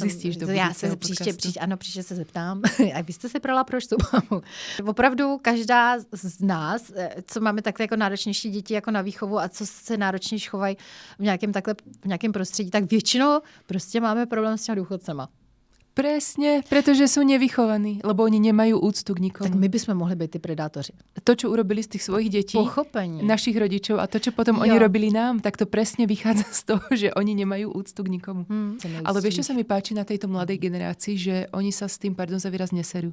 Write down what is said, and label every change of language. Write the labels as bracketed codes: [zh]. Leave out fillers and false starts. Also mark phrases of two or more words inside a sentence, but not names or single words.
[cs] Zjistíš jsem... Já se příště se zeptám. A vy jste se prala proč tu mamu? Opravdu každá z nás, co máme takhle jako náročnější děti jako na výchovu a co se náročnější chovají v nějakém prostředí, tak většinou prostě máme problém s těmi důchodcema. [sk] Presne, pretože sú nevychovaní, lebo oni nemajú úctu k nikomu. Tak my bychom mohli byť tí predátori. To, čo urobili z tých svojich detí, pochopenie našich rodičov a to, čo potom oni robili nám, tak to presne vychádza z toho, že oni nemajú úctu k nikomu. Ale vieš, čo sa mi páči na tejto mladej generácii, že oni sa s tým, pardon za výraz, neserú.